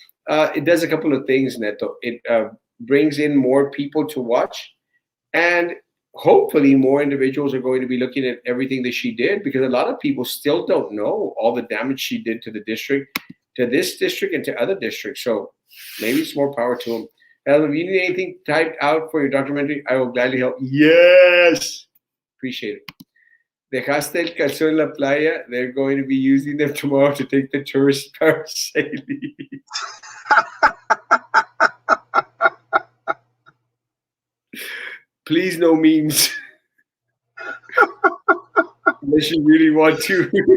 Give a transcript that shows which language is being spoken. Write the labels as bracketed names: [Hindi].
[English] It does a couple of things, Neto. It brings in more people to watch, and hopefully more individuals are going to be looking at everything that she did, because a lot of people still don't know all the damage she did to the district, to this district, and to other districts. So maybe it's more power to them. And if you need anything typed out for your documentary, I will gladly help. Yes, appreciate it. [Spanish] Dejaste el calzón en la playa. [English] They're going to be using them tomorrow to take the tourists parasailing. Please, no memes. Unless you really want to.